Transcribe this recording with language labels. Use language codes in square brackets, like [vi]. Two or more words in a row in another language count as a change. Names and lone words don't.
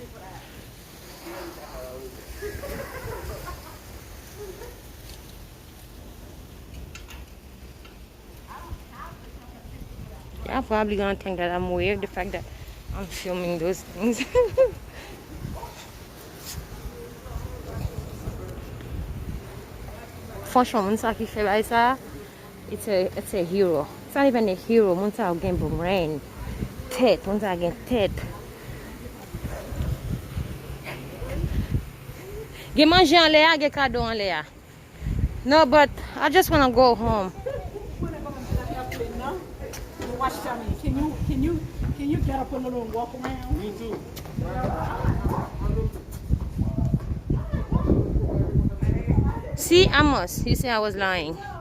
[en] Y'all probably gonna think that I'm weird, the fact that I'm filming those things. [ht] Franchement, moun sa ki fe bay sa, [en] it's a hero. It's not even a hero. [ht] Moun sa gen brain, tête. Moun sa gen tête. Gen manje an le a, gen kado an le a. [en] No, but I just wanna go home. watch Tommy. Can you get up a little and walk around? Me too. See, Amos, you say I was lying.